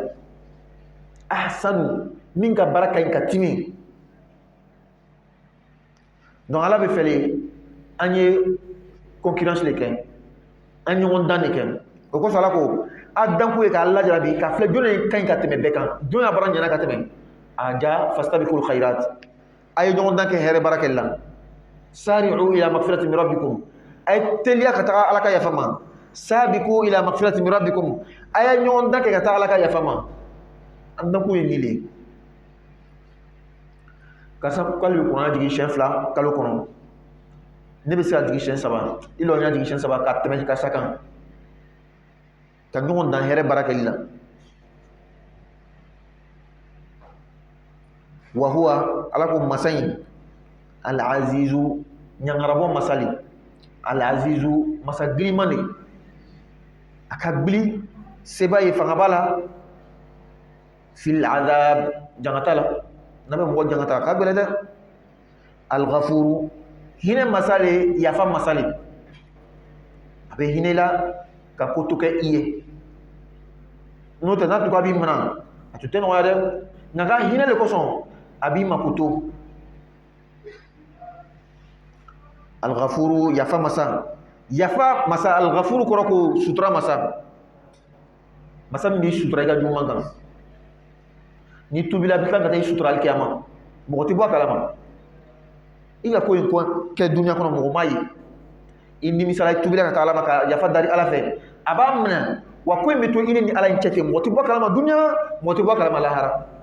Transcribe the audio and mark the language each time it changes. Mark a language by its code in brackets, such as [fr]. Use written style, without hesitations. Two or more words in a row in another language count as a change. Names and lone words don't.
[bm] Ahsanu min ka baara ka ɲi ka timi donc ala bɛ fɛle an ye concurrence de kɛ an ɲɔgɔn dan de kɛ o kosɔn ala ko a dankun ye k'a lajarabi ka filɛ jɔn ka ɲi ka tɛmɛ bɛɛ kan jɔn ya baara ɲɛna ka tɛmɛ a ja [ar] فاستبقوا الخيرات [bm] a ye ɲɔgɔn dan kɛ hɛrɛ baara kɛli la. [ar] سارعوا إلى مغفرة من ربكم [bm] a ye teliya ka taga ala ka yafa ma. [ar] سابقوا إلى مغفرة من ربكم [bm] a ye ɲɔgɔn dan kɛ ka taga ala ka yafa ma. an dankun ye nin de ye. karisa k'ale bɛ kuranna jigin siɲɛ 2 kalo kɔnɔ ne bɛ se ka jigin siɲɛ 3 i lɔ n y'a jigin siɲɛ 3 ka tɛmɛ karisa kan ka ɲɔgɔn dan hɛrɛ baara kɛli la. [ar] وهو [bm] ala ko masa in [ar] العزيز [bm] ɲangarabɔ masali [ar] العزيز [bm] masa giriman de a ka gbili seba ye fanga b'a la [ar] في العذاب [bm] jangata la n'a bɛ mɔgɔ jangata a ka gɛlɛn dɛ. [ar] الغفور [bm] hinɛ masale yafa masale a bɛ hinɛ la ka ko to kɛ i ye n'o tɛ n'a tun ko a b'i minɛ a tun tɛ nɔgɔya dɛ nka ka hinɛ de kosɔn a b'i makoto. [ar] الغفور [bm] yafa masa [ar] الغفور [bm] kɔrɔ ko sutura masa min b'i sutura i ka juguman kan ni tubila bi kan ka taa i suturali kɛ a ma mɔgɔ tɛ bɔ a kalama i ka ko in kɛ duniya kɔnɔ mɔgɔ m'a ye i nimisala i tubila ka taa ala ma ka yafa dari ala fɛ a b'a minɛ wa ko in bɛ to i ni ala in cɛ ten mɔgɔ tɛ bɔ a kalama duniya mɔgɔ tɛ bɔ a kalama lahara.